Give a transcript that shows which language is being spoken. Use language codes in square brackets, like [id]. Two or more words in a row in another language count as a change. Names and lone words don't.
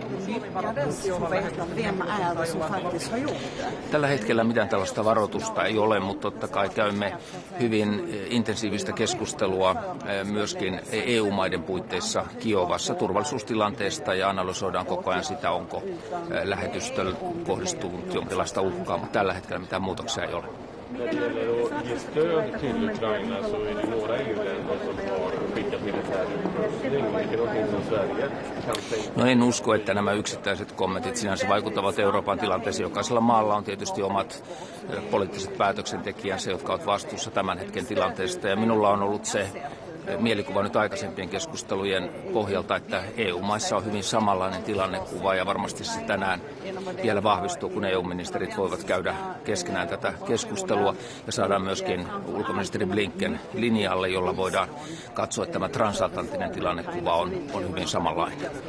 [fi] Tällä hetkellä mitään tällaista varoitusta ei ole, mutta totta kai käymme hyvin intensiivistä keskustelua myöskin EU-maiden puitteissa Kiovassa turvallisuustilanteesta, ja analysoidaan koko ajan sitä, onko lähetystöllä kohdistunut jonkinlaista uhkaa, mutta tällä hetkellä mitään muutoksia ei ole. [sv] När det gäller att ge stöd till Ukraina så är det några EU-länder som har skickat militär utrustning, vilket åtminstone Sverige kan tänka. [fi] No, en usko, että nämä yksittäiset kommentit sinänsä vaikuttavat Euroopan tilanteeseen. Jokaisella maalla on tietysti omat poliittiset päätöksentekijänsä, jotka ovat vastuussa tämän hetken tilanteesta, ja minulla on ollut se mielikuva nyt aikaisempien keskustelujen pohjalta, että EU-maissa on hyvin samanlainen tilannekuva, ja varmasti se tänään vielä vahvistuu, kun EU-ministerit voivat käydä keskenään tätä keskustelua ja saadaan myöskin ulkoministeri Blinken linjalle, jolla voidaan katsoa, että tämä transatlanttinen tilannekuva on hyvin samanlainen.